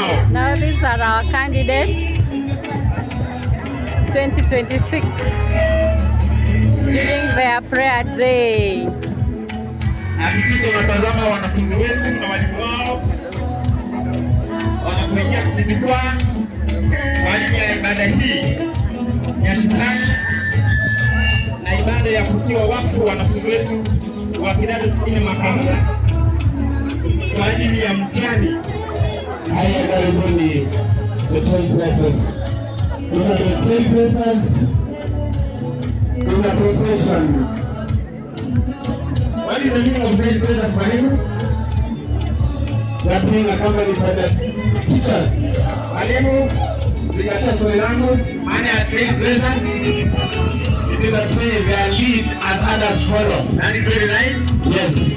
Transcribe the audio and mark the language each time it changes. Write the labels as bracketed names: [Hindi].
[English] Now these are our candidates 2026 during their prayer day. [Swahili] Hakikisha unatazama wanafunzi wetu na walimu wao wanakuingia kusimikwa kwa ajili ya ibada hii ya shukrani na ibada ya kutiwa wakfu wanafunzi wetu wa kidato cha 4 mwaka huu kwa ajili ya mtihani. Haya, karibuni [English] the 10 blessings. These are the 10 blessings in the procession. What is the meaning of 10 blessings, Mwalimu? They are being accompanied by the teachers. [Swahili] Mwalimu, zingatia swali langu. Maana ya [English] 10 blessings, it is a prayer they are lead as others follow. That is very nice. Yes.